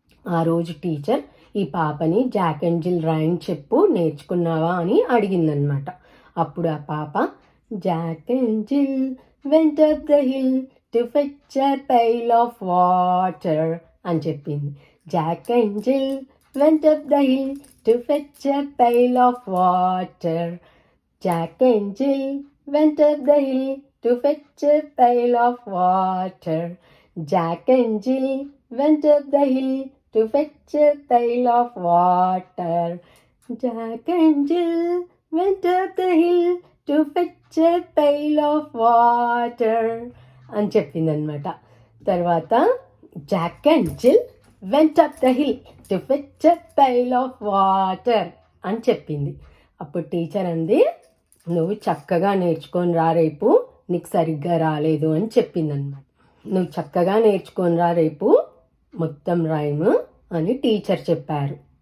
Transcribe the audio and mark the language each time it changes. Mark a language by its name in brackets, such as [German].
[Telugu] ఆ రోజు టీచర్ ఈ పాపని జాక్ అండ్ జిల్ రైమ్ చెప్పు, నేర్చుకున్నావా అని అడిగిందనమాట. అప్పుడు ఆ పాప [English] Jack and Jill went up the hill to fetch a pail of water [Telugu] అని చెప్పింది. [English] Jack and Jill went up the hill to fetch a pail of water. Jack and Jill went up the hill to fetch a pail of water. Jack and Jill went up the hill to fetch a pail of water. Jack and Jill went up the hill to fetch a pail of water [Telugu] అని చెప్పిందనమాట. తర్వాత [English] Jack and Jill went up the hill to fetch a pail of water [Telugu] అని చెప్పింది. అప్పుడు teacher అంది, నువ్వు చక్కగా నేర్చుకొని రా, రేపు నీకు సరిగ్గా రాలేదు అని చెప్పిందనమాట. నువ్వు చక్కగా నేర్చుకొని రా, రేపు మొత్తం రైమ్ అని టీచర్ చెప్పారు.